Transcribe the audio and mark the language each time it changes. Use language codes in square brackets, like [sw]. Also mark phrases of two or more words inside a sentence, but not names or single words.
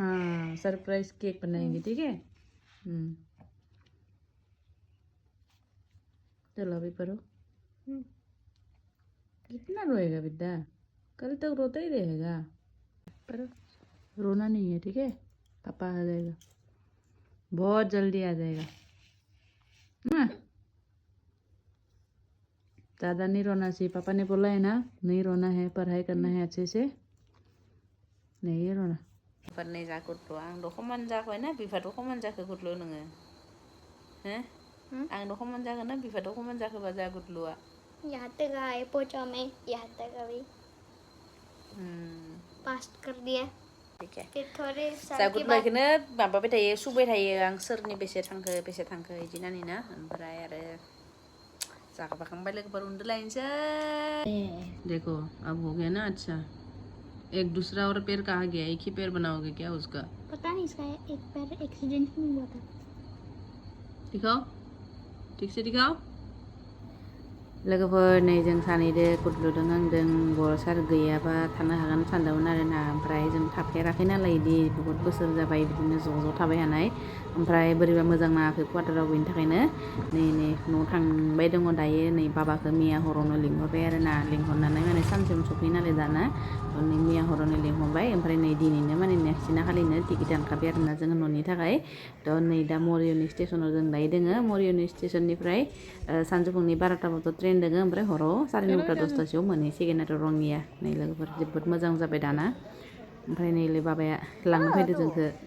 [hi] हाँ सरप्राइज केक बनाएंगे ठीक है चलो अभी पढ़ो कितना रोएगा बेटा कल तक रोता ही रहेगा पर रोना नहीं है ठीक है पापा आ जाएगा बहुत जल्दी आ जाएगा हाँ ज़्यादा नहीं रोना चाहिए पापा ने बोला है ना नहीं रोना है पढ़ाई करना है अच्छे से नहीं रोना पर नहीं [brx] जा गुदलु आं दखमान जाबाय ना बिफा दखमान जाखो गुदलु नोङो आं दखमान जागोन ना बिफा दखमान जाखोबा जा गुदलुआ [hi] यहाँ तक आए पहुँचा मैं यहाँ तक अभी पास कर दिया ठीक है फिर थोड़े [brx] जा गुदलुखौनो माबाबाय थायो सुबाय थायो आं सोरनि बेसे थांखो इदि होननानै ना ओमफ्राय आरो जाखांबाय लोगोफोर उन्दुलायनोसै [hi] देखो अब हो गया ना अच्छा एक दूसरा और पैर कहाँ गया एक ही पैर बनाओगे क्या उसका पता नहीं इसका एक पैर एक्सीडेंट में हुआ था दिखाओ ठीक से दिखाओ [brx] लोगोफोर नै जों सानैदो गुदलुदों आंदों बर'सार गैयाबा थानो हागोन सानदोंमोन आरोना ओमफ्राय जों थाफेराखै नालाय इदि बहुत बोसोर जाबाय बिदिनो ज' थाबाय थानाय ओमफ्राय बोरैबा मोजां नाङाखै क्वार्टाराव बेनि थाखायनो नै न'आव थांबाय दङ दायो नै बाबाखौ मैया हरावनो लिंहरबाय आरोना लिंहरनानै माने सानसेयावनो सफैयो नालाय दाना नै मैया हरावनो लिंहरबाय ओमफ्राय नै दिनैनो माने नेक्स्टदिना खालिनो टिकेट दानखाबाय आरोना जोङो न'नि थाखाय थ' नै दा मरिय'नि स्टेसनाव जों दायो दोङो मरिय'नि स्टेसननिफ्राय सानजौफुंनि 12टाबाथ' ट्रेन दोङो ओमफ्राय हराव 9:30 10टासोआव मोनहैसिगोन आरो रङिया नै लोगोफोर जोबोद मोजां जाबाय दाना ओमफ्राय नैलै बाबाया लांनो फैदो जोंखो